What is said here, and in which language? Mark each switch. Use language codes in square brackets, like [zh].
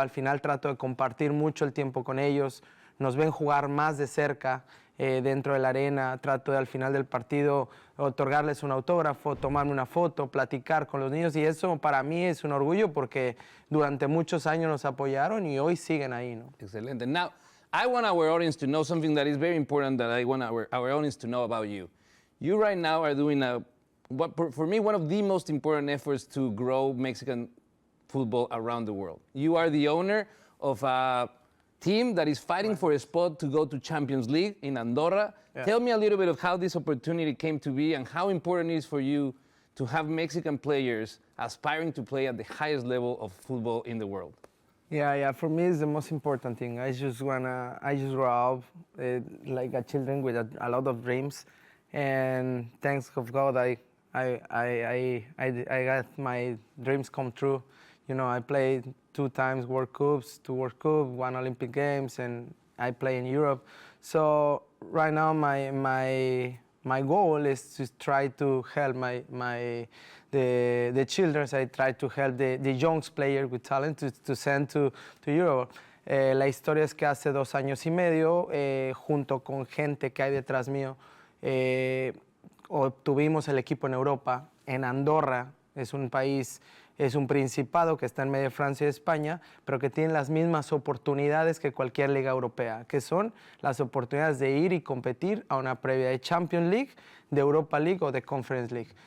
[es] Al final trato de compartir mucho el tiempo con ellos. Nos ven jugar más de cerca dentro de la arena. Trato de al final del partido otorgarles un autógrafo, tomarme una foto, platicar con los niños, y eso para mí es un orgullo porque durante muchos años nos apoyaron y hoy siguen ahí, ¿no? Excelente. [en] Now, I want our audience to know something that is very important that I want our audience to know about you. You right now are doing a for me, one of the most important efforts to grow Mexican football around the world. You are the owner of a team that is fighting for a spot to go to Champions League in Andorra. Yeah. Tell me a little bit of how this opportunity came to be and how important it is for you to have Mexican players aspiring to play at the highest level of football in the world. Yeah. For me, it's the most important thing. I just grew up like a children with a lot of dreams, and thanks of God, I got my dreams come true. You know, I played 2 times World Cups, 2 World Cups, 1 Olympic Games, and I play in Europe. So right now, my goal is to try to help the children. I try to help the young players with talent to send to Europe. [es] La historia es que hace 2 años y medio, junto con gente que hay detrás mío, obtuvimos el equipo en Europa, en Andorra. Es un país, es un principado que está en medio de Francia y España, pero que tiene las mismas oportunidades que cualquier liga europea, que son las oportunidades de ir y competir a una previa de Champions League, de Europa League o de Conference League.